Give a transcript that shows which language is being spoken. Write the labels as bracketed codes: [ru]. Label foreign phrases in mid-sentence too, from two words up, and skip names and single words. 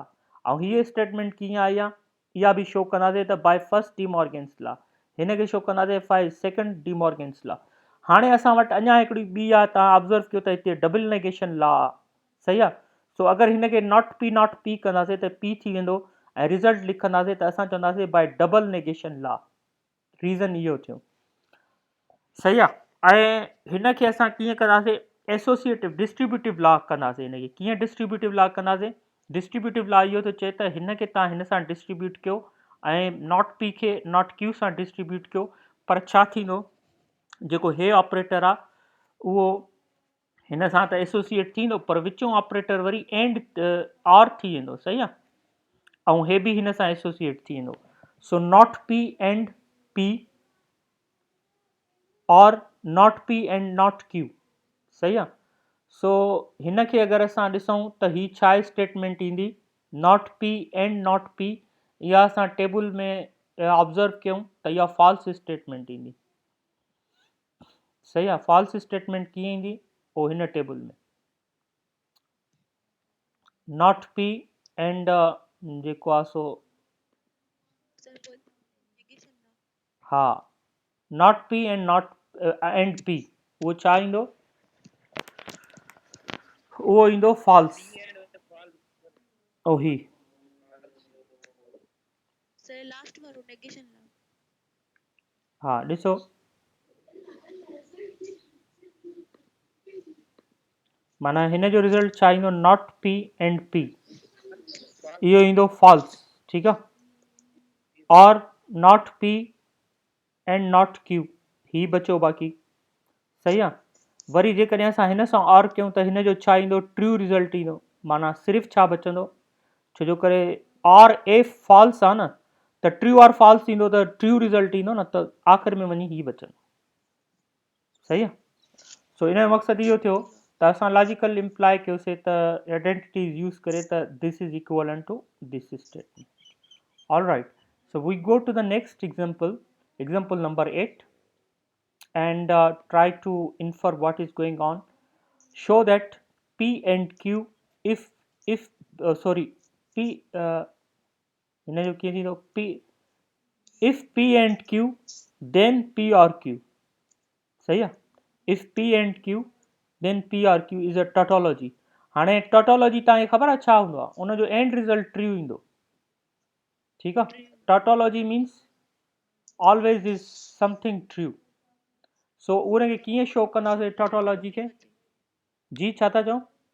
[sd] ऐं हीअ स्टेटमेंट कीअं आई आहे इहा बि शो कंदासीं त [en] by first De Morgan's law. [sd] हिन खे शो कंदासीं [en] by second De Morgan's law. [sd] हाणे असां वटि अञा हिकिड़ी ॿी आहे, तव्हां ऑब्ज़र्व कयो त हिते [en] double negation law [sd] आहे, सही आहे. सो अगरि हिन खे [en] not P [sd] कंदासीं त पी थी वेंदो, ऐं रिज़ल्ट लिखंदासीं त असां चवंदासीं [en] by double negation law. [sd] रीज़न इहो थियो, सही आहे. ऐं हिन खे असां कीअं कंदासीं, [en] associative distributive law [sd] कंदासीं. हिन खे कीअं [en] distributive law [sd] कंदासीं, [en] distributive law [sd] इहो थो चए त हिन खे तव्हां हिन सां डिस्ट्रीब्यूट कयो ऐं [en] not P [sd] खे [en] not Q [sd] सां डिस्ट्रीब्यूट कयो, पर छा थींदो, जेको हे ऑपरेटर आहे उहो हिन सां त एसोसिएट थींदो, पर विचों ऑपरेटर वरी [en] and or [sd] थी वेंदो, सही आहे. ऐं हे बि हिन सां एसोसिएट थी वेंदो. सो [en] not P and P or not P and not Q, [sd] सही आहे. सो हिन खे अगरि असां ॾिसूं त ही छा स्टेटमेंट ईंदी, [en] not P and not P. [sd] इहा असां टेबल में ऑब्ज़र्व कयूं त इहा [en] false statement [sd] ईंदी, सही आहे. [en] false statement [sd] कीअं ईंदी, पोइ हिन टेबल में [en] not P and [sd] जेको आहे सो हा [en] not P and not and P, [sd] उहो छा ईंदो, उहो ईंदो फॉल्स. ओ ही हा ॾिसो माना हिन जो रिज़ल्ट छा ईंदो, [en] not P and P, [sd] इहो ईंदो फॉल्स, ठीकु आहे. [en] or not P and not Q, [sd] ही बचो बाक़ी, सही आहे. वरी जेकॾहिं असां हिन सां और कयूं त हिन जो छा ईंदो, [en] true result [sd] ईंदो. माना सिर्फ़ु छा बचंदो, छो जो करे और ए फॉल्स आहे न, त [en] true or false [sd] ईंदो त [en] true result [sd] ईंदो न, त आख़िर में वञी ही बचंदो, सही आहे. सो हिन जो मक़सदु इहो थियो त असां [en] logical imply [sd] कयोसीं त [en] identities use [sd] करे त [en] this is equivalent to this statement. All right, so we go to the next example, example number 8, and try to infer what is going on. Show that P and Q if sorry P [sd] हिन जो कीअं थींदो, [en] P if P and Q then P or Q, [sd] सही आहे. [en] if P and Q then P or Q is a tautology. [sd] हाणे tautology तव्हांखे ख़बर आहे छा हूंदो आहे, उनजो [en] end result true [sd] ईंदो, ठीकु आहे. [en] tautology means always is something true. [sd] सो उनखे कीअं शो कंदासीं tautology खे, जी छा था चओ,